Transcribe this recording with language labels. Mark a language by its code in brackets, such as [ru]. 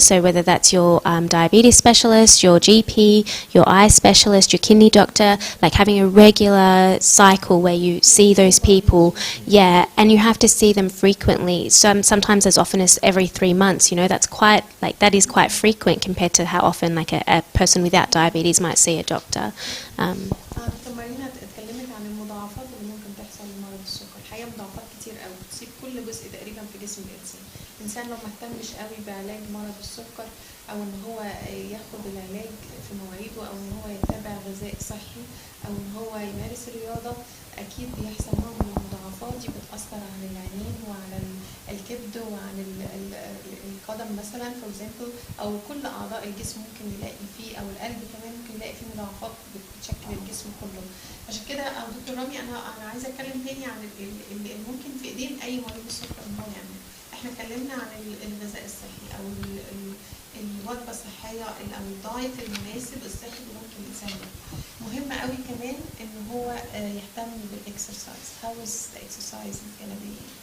[en] So whether that's your diabetes specialist, your GP, your eye specialist, your kidney doctor, like having a regular cycle where you see those people, and you have to see them frequently. Sometimes as often as every 3 months. That is quite frequent compared to how often like a person without diabetes might see a doctor. [ar] دكتور مارينا اتكلمت عن المضاعفات اللي ممكن تحصل لمرض السكر. الحقيقه مضاعفات كتير قوي بتصيب كل جزء تقريبا في جسم الانسان. الانسان لو ما اهتمش قوي بعلاج مرض السكر، او ان هو ياخد العلاج في مواعيده، او ان هو يتبع غذاء صحي، او ان هو يمارس الرياضه، اكيد بيحصل نوع من المضاعفات دي بتاثر على العينين وعلى الكبد وعلى القدم مثلا [en] for example, [ar] او كل اعضاء الجسم ممكن نلاقي فيه، او القلب كمان ممكن نلاقي فيه مضاعفات بتشكل الجسم كله. عشان كده دكتور رامي، انا عايزه اتكلم تاني عن اللي ممكن في ايدين اي مريض السكر ان هو يعمل. احنا اتكلمنا عن الغذاء الصحي او الوجبه الصحيه او الدايت المناسب الصحي اللي ممكن الانسان ياخده. مهم قوي كمان ان هو يهتم بالاكسرسايز. [en] How is the exercise gonna be?